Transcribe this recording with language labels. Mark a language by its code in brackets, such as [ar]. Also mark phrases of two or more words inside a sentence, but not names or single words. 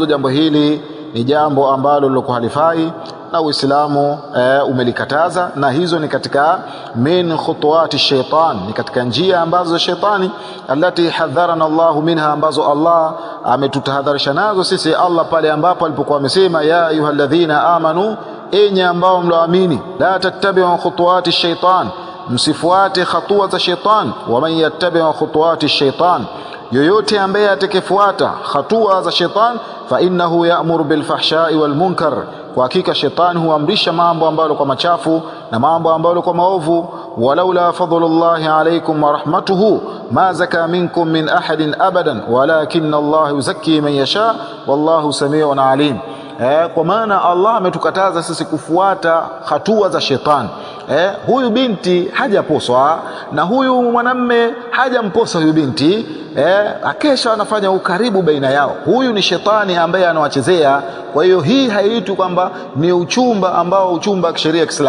[sw] Jambo hili ni jambo ambalo lilokuwa halifai na Uislamu umelikataza, na hizo ni katika [ar] من خطوات الشيطان, [sw] ni katika njia ambazo shetani [ar] التي حذرنا الله منها, [sw] ambazo Allah ametutahadharisha nazo sisi. Allah pale ambapo alipokuwa amesema [ar] يا أيها الذين آمنوا, [sw] enyi ambao mloamini, [ar] لا تتبعوا خطوات الشيطان, [sw] msifuate hatua za shaitan. [ar] ومن يتبع خطوات الشيطان, [sw] yoyote ambaye atakayefuata hatua za shaitan, [ar] فإنه يأمر بالفحشاء والمنكر, [sw] kwa hakika shetani huamrisha mambo ambayo kwa machafu na mambo ambayo kwa maovu. [ar] ولولا فضل الله عليكم ورحمته ما زكى منكم من أحد أبدا ولكن الله يزكي من يشاء والله سميع عليم. [sw] Kwa maana Allah ametukataza sisi kufuata hatua za shetani. Huyu binti hajaposwa na huyu mwanamme hajamposa huyu binti, akesha anafanya ukaribu baina yao. Huyu ni shetani ambaye anawachezea. Kwa hiyo hii haiitwi kwamba ni uchumba ambao uchumba kisheria ya Kiislamu.